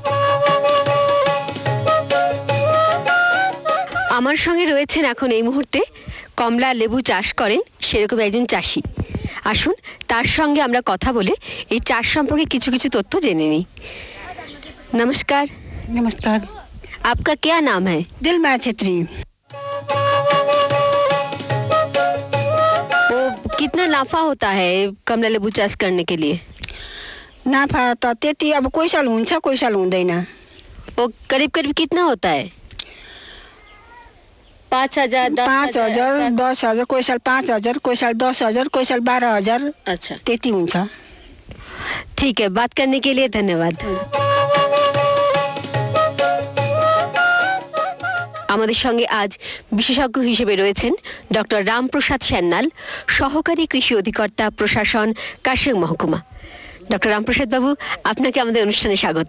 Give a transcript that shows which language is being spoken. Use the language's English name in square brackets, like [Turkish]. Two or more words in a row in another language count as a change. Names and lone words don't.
[Bangla] আমার সঙ্গে রয়েছেন এখন এই মুহূর্তে কমলা লেবু চাষ করেন সেরকম একজন চাষি। আসুন তার সঙ্গে আমরা কথা বলে এই চাষ সম্পর্কে কিছু কিছু তথ্য জেনে নিই। [Hindi] नमस्कार। [Nepali] नमस्कार। [Hindi] आपका क्या नाम है? [Nepali] दिलमाया छेत्री। [Hindi] वो कितना नाफा होता है कमला लेबू चाष करने के लिए? [Nepali] नाफा त त्यति अब कोही साल हुन्छ कोही साल हुँदैन। [Hindi] वो करीब करीब कितना होता है? [Nepali] 5,000, 5,000, 10,000, कोही साल 5,000, कोही साल 10,000, कोही साल 12,000। [Hindi] अच्छा, [Nepali] त्यति हुन्छ। [Hindi] ठीक है, बात करने के लिए धन्यवाद। [Bangla] আমাদের সঙ্গে আজ বিশেষজ্ঞ হিসেবে রয়েছেন ডক্টর রামপ্রসাদ সান্যাল, সহকারী কৃষি অধিকর্তা, প্রশাসন, কার্শিয়াং মহকুমা। ডক্টর রামপ্রসাদ বাবু, আপনাকে আমাদের অনুষ্ঠানে স্বাগত।